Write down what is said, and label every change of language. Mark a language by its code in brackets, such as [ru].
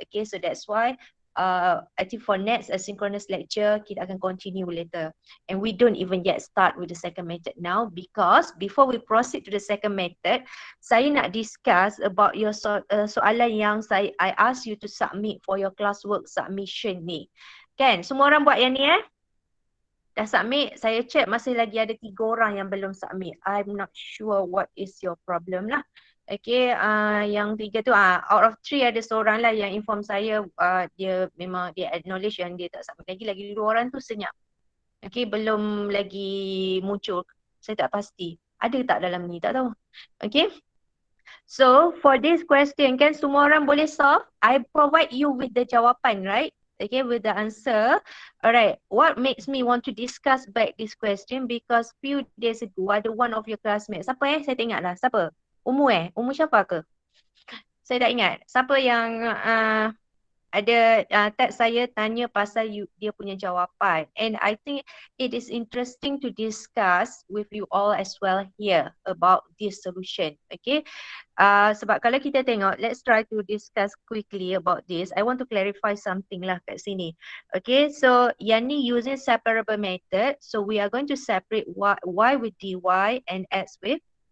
[en] Okay, so that's why I think for next asynchronous lecture [ms] kita akan [en] continue later, and we don't even yet start with the second method now, because before we proceed to the second method, [ms] saya nak [en] discuss about your [ms] soalan yang [en] I ask you to submit for your classwork submission ni. [ms] Kan, semua orang buat yang ni dah submit? Saya check masih lagi ada 3 orang yang belum submit. [en] I'm not sure what is your problem lah. [ms] Okay, yang 3 tu [en] out of 3 [ms] ada seorang lah yang inform saya dia memang dia acknowledge yang dia tak submit lagi 2 orang tu senyap. Okay, belum lagi muncul. Saya tak pasti. Ada tak dalam ni? Tak tahu. Okay. [en] So for this question [ms] kan semua orang boleh solve. [en] I provide you with the jawapan, right? Okay, with the answer. Alright, what makes me want to discuss back this question, because few days ago ada one of your classmates. [ms] Siapa saya tak ingat lah. Siapa? Umu Umu siapa ke? Saya tak ingat. Siapa yang ada text saya tanya pasal dia punya jawapan. [en] And I think it is interesting to discuss with you all as well here about this solution. Okay. [ms] Sebab kalau kita tengok, [en] let's try to discuss quickly about this. I want to clarify something lah [ms] kat sini. [en] Okay, so [ms] yang ni [en] using separable method. So we are going to separate y with dy and x with